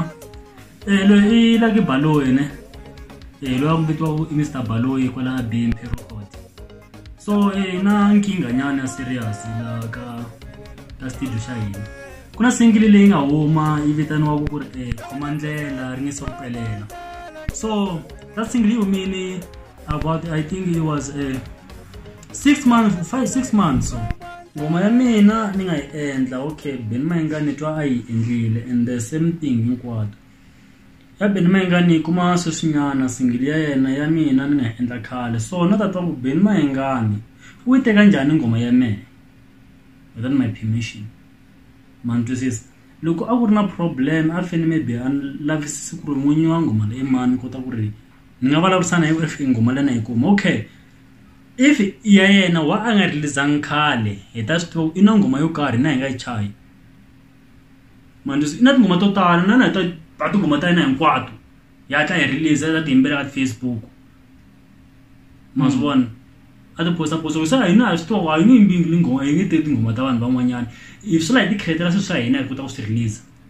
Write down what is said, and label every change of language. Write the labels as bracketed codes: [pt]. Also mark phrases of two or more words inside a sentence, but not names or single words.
[ts] Lo I la ke Baloyi ne. Lo a mbitwa Mr Baloyi kwala BMP Record. So na nkinga nyana serious la ka studio xa hina. Kuna single leyi nga huma yi vitaniwa ku ri Khomandlela ri nge so pelela. [en] So that single you mean about I think it was 6 months [ts] so ngoma ya mina ni nga yi endla okay Ben Mayenga ni twa ayi endlile [en] and the same thing [ts] hinkwato ya Ben Mayenga ni kuma sweswinyana single ya yena ya mina ni nga endla khale so na tatwa ku Ben Mayenga ni u yi teka njhani ngoma ya mina [en] without my permission [ts] man twisisa loko a ku ri na problem a fene maybe an lavisisi ku ri n'winyi wa ngoma leyi mani kota ku ri ni nga vulavurisana hi if ngoma lena yi kuma okay if ya yena wa a nga releasang khale hi ta swi tiva ina ngoma yo karhi na hi nga yi chayi manje ina tingoma to tala na ta tingoma ta yena hinkwato ya ta hi release ta tiyimbela ka Facebook ma swi vona a ti posta sa hina a swi tiva wa yini yimbile ngoma yi nge teki tingoma ta vanhu van'wanyana if swi la hi ti createla swilo swa hina hi kota ku swi release